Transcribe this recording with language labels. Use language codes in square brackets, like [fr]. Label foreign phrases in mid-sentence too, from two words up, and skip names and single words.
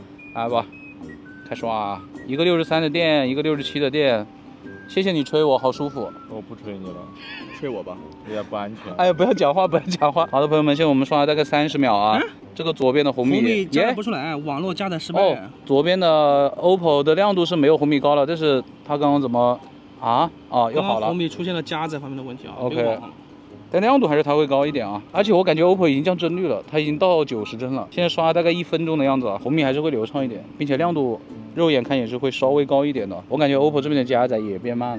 [zh] 來吧，開刷啊。一個63的電，一個67的電。謝謝你吹我，好舒服。我不吹你了，吹我吧，有點不安全。哎呀，不要講話，不要講話。好的，朋友們，現在我們刷了大概30秒啊。這個左邊的紅米加載不出來，網絡加載失敗。左邊的 OPPO 的亮度是沒有紅米高了，但是它剛剛怎麼啊？又好了。紅米出現了加載方面的問題啊。 OK。但亮度還是它會高一點啊，而且我感覺 OPPO 已經降幀率了，它已經到90幀了。現在刷大概1分鐘的樣子啊，紅米還是會流暢一點，並且亮度肉眼看也是會稍微高一點的。我感覺 OPPO 這邊的加載也變慢了。